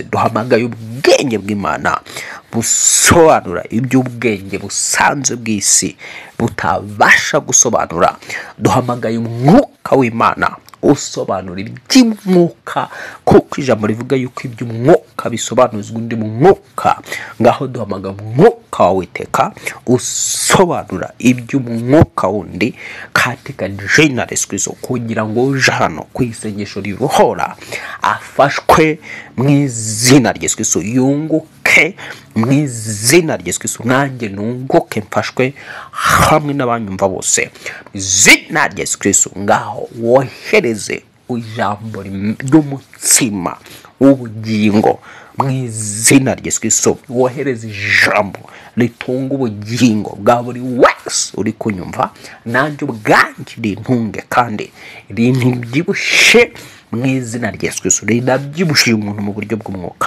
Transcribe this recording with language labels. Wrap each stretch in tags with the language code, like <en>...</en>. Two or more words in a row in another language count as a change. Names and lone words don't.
<rw>Duhamagaye ubwenge bw'Imana busobanura iby'ubwenge busanzwe bw'isi butabasha gusobanura. Duhamagaye umwuka w'Imana usobanura iby'umwuka, kuko ijambo rivuga yuko iby'umwuka bisobanuzwa undi mwuka. Ngaho duhamagaye umwuka wawe Uwiteka usobanura iby'umwuka wundi</rw> <sw>katika jina la Yesu Kristo,</sw> <rw>kugira ngo uje hano ku isengesho ribohora afashwe mu izina rya Yesu Kristo, yunguke mu izina rya Yesu Kristo, nanjye nunguke mfashwe hamwe n'abanyumva bose mu izina rya Yesu Kristo. Ngaho wohereze ijambo ry'umutsima w'ubugingo mu izina rya Yesu Kristo, wohereze ijambo ritunga ubugingo bwa buri wese uri kunyumva, nanjye ubwanjye rintunge kandi rintibyibushe mu izina rya Yesu Kristo, rinabyibushye umuntu mu buryo bw'umwuka.</rw>